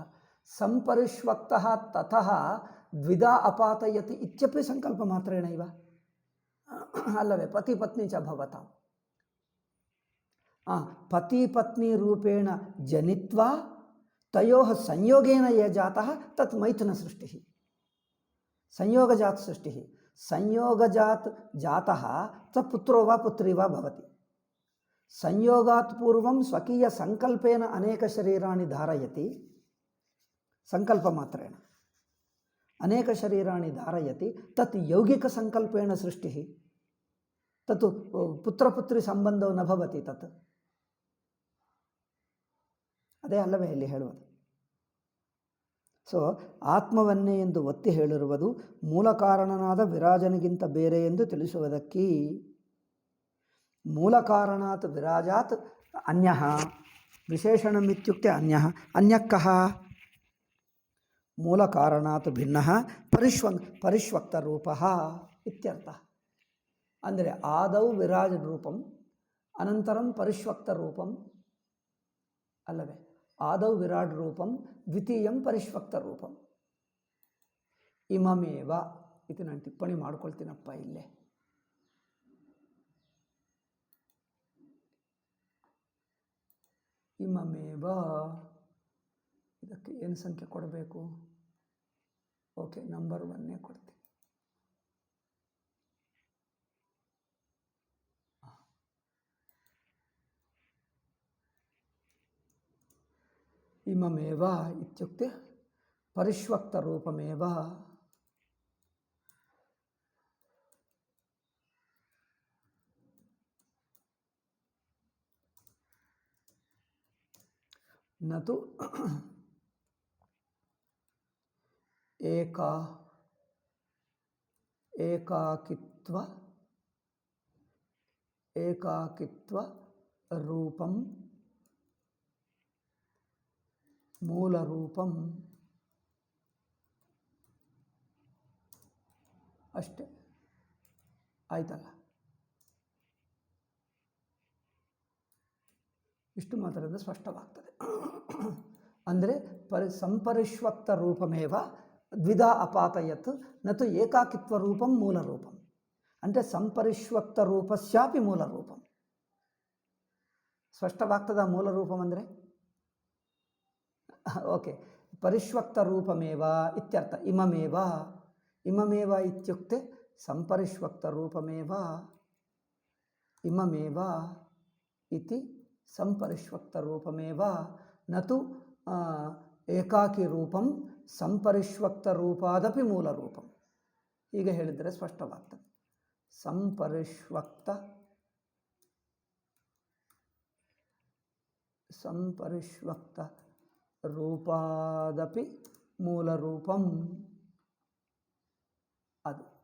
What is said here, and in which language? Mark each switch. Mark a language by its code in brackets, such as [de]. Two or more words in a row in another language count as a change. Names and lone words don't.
[sa] ಸಂಪರಿಷ್ವಕ್ತಃ ತತಃ ದ್ವಿಧಾ ಅಪಾತಯತಿ ಇತ್ಯಪಿ ಸಂಕಲ್ಪ ಮಾತ್ರೇಣ ಇವ ಅಲ್ಲವೇ? ಪತಿ ಪತ್ನಿ ಚ ಭವತಾಂ. ಪತಿ ಪತ್ನಿ ರೂಪೇಣ ಜನಿತ್ವಾ ತಯೋಃ ಸಂಯೋಗೇನ ಯೇ ಜಾತಃ ತತ್ ಮೈಥುನ ಸೃಷ್ಟಿ. ಸಂಯೋಗಜಾತ್ ಸೃಷ್ಟಿ. ಸಂಯೋಗಜಾತ್ ಜಾತಃ ಸ ಪುತ್ರೋ ವಾ ಪುತ್ರಿ ವಾ ಭವತಿ. ಸಂಯೋಗಾತ್ ಪೂರ್ವಂ ಸ್ವಕೀಯ ಸಂಕಲ್ಪೇನ ಅನೇಕ ಶರೀರಾಣಿ ಧಾರಯತಿ. ಸಂಕಲ್ಪ ಮಾತ್ರೇಣ ಅನೇಕ ಶರೀರಾಣಿ ಧಾರಯತಿ. ತತ್ ಯೌಗಿಕ ಸಂಕಲ್ಪೇನ ಸೃಷ್ಟಿ. ತತ್ ಪುತ್ರಪುತ್ರಿ ಸಂಬಂಧವು ನ ಭವತಿ. [kn] ತತ್ ಅದೇ ಅಲ್ಲವೇ ಇಲ್ಲಿ ಹೇಳುವುದು. ಸೊ ಆತ್ಮವನ್ನೇ ಎಂದು ಒತ್ತಿ ಹೇಳಿರುವುದು ಮೂಲ ಕಾರಣನಾದ ವಿರಾಜನಿಗಿಂತ ಬೇರೆ ಎಂದು ತಿಳಿಸುವುದಕ್ಕೆ. [sa] ಮೂಲ ಕಾರಣಾತ್ ವಿರಾಜಾತ್ ಅನ್ಯಃ ವಿಶೇಷಣಮಿತ್ಯುಕ್ತೆ ಅನ್ಯಃ. ಅನ್ಯಕ್ಕಃ ಮೂಲ ಕಾರಣಾತ್ ಭಿನ್ನಃ ಪರಿಷ್ವಕ್ತ ರೂಪಃ ಇತ್ಯರ್ಥ. ಅಂದರೆ ಆದೌ ವಿರಾಜ ರೂಪಂ ಅನಂತರಂ ಪರಿಷ್ವಕ್ತ ರೂಪಂ ಅಲ್ಲವೇ? ಆದೌ ವಿರಾಟ್ ರೂಪಂ ದ್ವಿತೀಯಂ ಪರಿಷ್ವಕ್ತ ರೂಪಂ ಇಮಮೇವ. [kn] ಇದು ನಾನು ಟಿಪ್ಪಣಿ ಮಾಡ್ಕೊಳ್ತೀನಪ್ಪ ಇಲ್ಲೇ. ಇಮಮೇವ ಇದಕ್ಕೆ ಏನು ಸಂಖ್ಯೆ ಕೊಡಬೇಕು? ಓಕೆ, ನಂಬರ್ 1 ಕೊಡ್ತೀನಿ. [sa] ಇಮಮೇವ ಇತ್ಯುಕ್ತೆ ಪರಿಷ್ವಕ್ತ ರೂಪಮೇವ ನತು ಏಕಾಕಿತ್ವ ರೂಪಂ ಮೂಲ ರೂಪಂ ಅಷ್ಟೇ. [kn] ಆಯ್ತಲ್ಲ? ಇಷ್ಟು ಮಾತ್ರದಿಂದ ಸ್ಪಷ್ಟವಾಗ್ತದೆ. [sa] ಅಂದರೆ ಸಂಪರಿಷ್ವಕ್ತ ರೂಪಮೇವ ದ್ವಿಧಾ ಅಪಾತಯತ್ ನತು ಏಕಾಕಿತ್ವ ರೂಪಂ ಮೂಲ ರೂಪಂ. ಅಂದರೆ ಸಂಪರಿಷ್ವಕ್ತ ರೂಪಸ್ಯಾಪಿ ಮೂಲ ರೂಪಂ. [kn] ಸ್ಪಷ್ಟವಾಗ್ತದ [sa] ಮೂಲ ರೂಪಂ [kn] ಅಂದರೆ? [sa] ಓಕೆ, ಪರಿಷ್ವಕ್ತ ರೂಪಮೇವ ಇತ್ಯರ್ಥ. ಇಮಮೇವ ಇತ್ಯುಕ್ತೆ ಸಂಪರಿಷ್ವಕ್ತ ರೂಪಮೇವ ಇಮಮೇವ ಇತಿ ಸಂಪರಿಷ್ವಕ್ತ ರೂಪಮೇವ ನತು ಏಕಾಕಿ ರೂಪಂ ಸಂಪರಿಷ್ವಕ್ತ ರೂಪಾದಪಿ ಮೂಲ ರೂಪಂ. [kn] ಹೀಗೆ ಹೇಳಿದರೆ ಸ್ಪಷ್ಟವಾಗ್ತದೆ. [sa] ಸಂಪರಿಷ್ವಕ್ತ ರೂಪಾದಪಿ ಮೂಲ ರೂಪಂ [kn] ಅದು.